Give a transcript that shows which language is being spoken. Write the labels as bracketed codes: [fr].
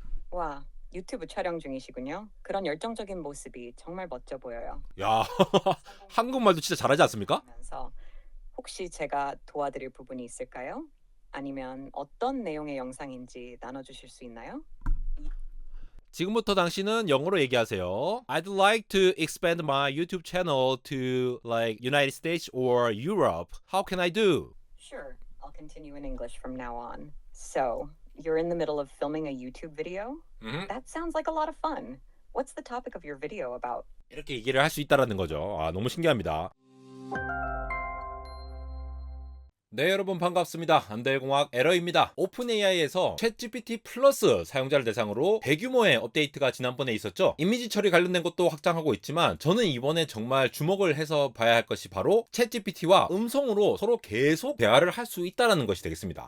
[ko] 와, 유튜브 촬영 중이시군요. 그런 열정적인 모습이 정말 멋져 보여요. 야, 한국말도 진짜 잘하지 않습니까? 면서 혹시 제가 도와드릴 부분이 있을까요? 아니면 어떤 내용의 영상인지 나눠주실 수 있나요? 지금부터 당신은 영어로 얘기하세요. [en] I'd like to expand my YouTube channel to like United States or Europe. How can I do? Sure, I'll continue in English from now on. So, you're in the middle of filming a YouTube video? 음. That sounds like a lot of fun. What's the topic of your video about? [ko] 이렇게 얘기를 할 수 있다라는 거죠. 아, 너무 신기합니다. 네, 여러분 반갑습니다. 안달공학 에러입니다. 오픈AI에서 챗GPT 플러스 사용자를 대상으로 대규모의 업데이트가 지난번에 있었죠. 이미지 처리 관련된 것도 확장하고 있지만 저는 이번에 정말 주목을 해서 봐야 할 것이 바로 챗GPT와 음성으로 서로 계속 대화를 할 수 있다는 것이 되겠습니다.